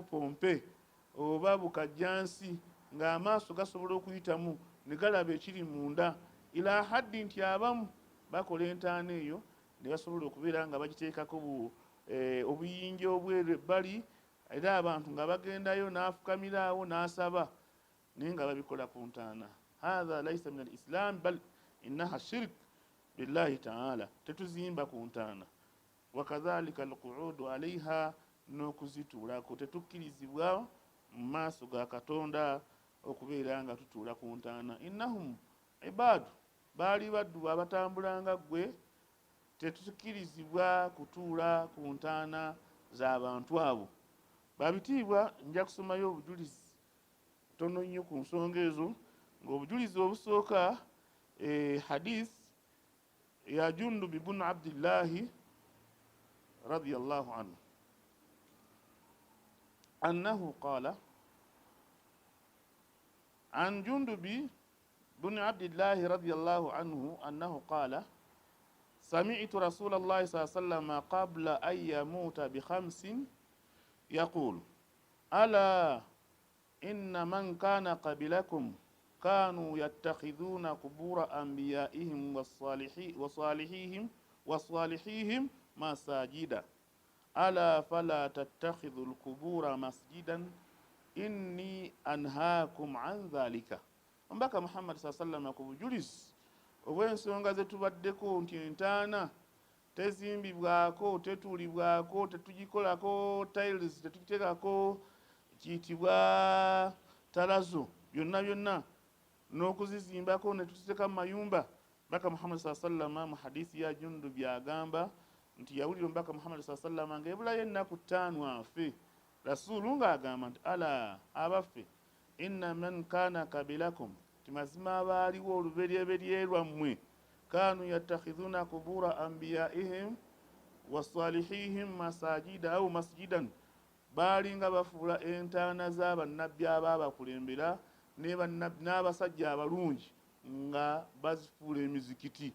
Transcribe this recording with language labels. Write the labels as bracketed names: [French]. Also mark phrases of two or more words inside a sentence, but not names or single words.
[Ganda] pompe oba bukajjansi ng'amaaso gasobola okuyitamu ne galaba ekiri munda, [Arabic] إلى حد [Ganda] nti abamu bakola entaana eyo ne basobola okubeera nga bagiteekako obuyinja obweru ebbali, era abantu nga bagendayo n'afukamira awo n'asaba, naye nga babikola ku ntaana. [Arabic] هذا ليس من الإسلام بل إنها شرك بالله تعالى. [Ganda] Tetuzimba ku ntaana. [Arabic] وكذلك القعود عليها, [Ganda] n'okuzituulako tetukkirizibwa mu maaso ga Katonda okubeera nga tutuula ku ntaana. [Arabic] إنهم عباد, [Ganda] baali baddu abatambulanga ggwe, tetukkirizibwa kutuula ku ntaana z'abantu abo. Babitiibwa, nja kusomayo obujulizi tono nnyo ku nsonga ezo, ng'obujulizi obusooka hadith ya Jundub ibn Abdillahi [Arabic] رضي الله عنه أنه قال عن جندب بن عبد الله رضي الله عنه أنه قال سمعت رسول الله صلى الله عليه وسلم قبل أن يموت ب5 يقول ألا إن من كان قبلكم كانوا يتخذون قبور أنبيائهم وصالحيهم مساجدا ألا فلا تتخذوا القبور مسجدا إني أنهاكم عن ذلك. [Ganda] Mbaka Muhammad sallallahu ku bujulizi obw'ensonga ze tubaddeko nti entaana tezimbibwako, tetuulibwako, tetugikolako tiles, tetugiteekako kiyitibwa talazo, byonna byonna n'okuzizimbako ne tuziteeka mu mayumba. Mbaka Muhammad sallallahu mu hadisi ya Jundub byagamba nti yawulira Mbaka Muhammad sallallahu ng'ebulayo ennaku 5 afe. Rasulu ng'agamba nti ala abaffe [Arabic] إن من كان قبلكم, [Ganda] timazima abaaliwo oluberyeberye lwammwe, [Arabic] كانوا يتخذون قبور أنبيائهم وصالحيهم مساجد أو مسجدا, [Ganda] baali nga bafuula entaana z'abannabbi abaabakulembera n'abasajja abalungi nga bazifuula emizikiti.